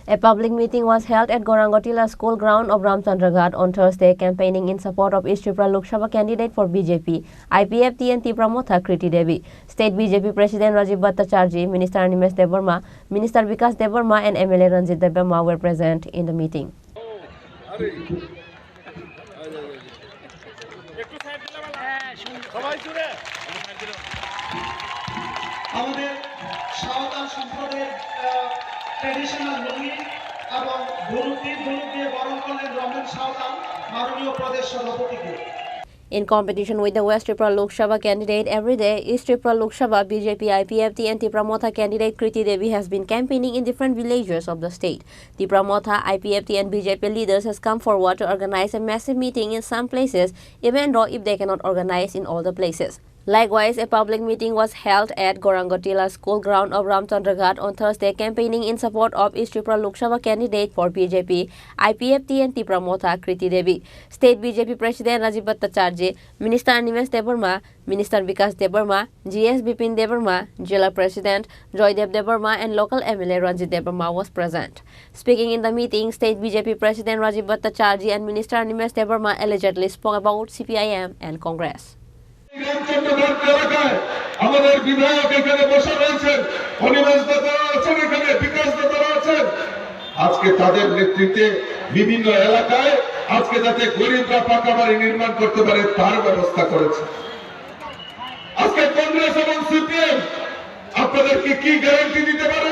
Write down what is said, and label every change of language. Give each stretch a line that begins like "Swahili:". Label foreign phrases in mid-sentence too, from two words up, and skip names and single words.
English: A public meeting was held at Gorangotila School ground of Ramchandra on Thursday, campaigning in support of East Tripura Lok Sabha candidate for BJP, IPF-TNT Pramotha Kriti Devi. State BJP President Rajiv Bhattacharjee, Minister Animesh Debarma, Minister Vikas Debarma and MLA Ranjit Debarma were present in the meeting.
Bangla: ট্র্যাডিশনাল লুঙ্গি এবং হলুদ দিয়ে বরণ করলেন রমেন সাঁওতাল মাননীয় প্রদেশ সভাপতিকে।
English: In competition with the West Tripura Lok Sabha candidate every day, East Tripura Lok Sabha BJP IPF-TNT Pramotha candidate Kriti Devi has been campaigning in different villages of the state. The Pramotha, IPF-T and BJP leaders has come forward to organize a massive meeting in some places, even though if they cannot organize in all the places. Likewise, a public meeting was held at Gorangotila School ground of Ramchandra on Thursday, campaigning in support of East Tripura Lok Sabha candidate for BJP, IPF-TNT Pramotha Kriti Devi. State BJP President Rajiv Bhattacharjee, Minister Animesh Debarma, Minister Vikas Debarma, GS Bipin Debarma, Jilla President Joydev Debarma and local MLA Ranjit Debarma was present. Speaking in the meeting, State BJP President Rajiv Bhattacharjee and Minister Animesh Debarma allegedly spoke about CPIM and Congress.
Bangla: আমাদের বিধায়ক এখানে বসে রয়েছেন, অনিমেষ দাদা আছেন এখানে, বিকাশ দাদা আছেন। আজকে তাদের নেতৃত্বে বিভিন্ন এলাকায় আজকে যাতে গরিবরা পাকা বাড়ি নির্মাণ করতে পারে তার ব্যবস্থা করেছে। আজকে কংগ্রেস এবং সিপিএম আপনাদেরকে কি গ্যারান্টি দিতে পারে?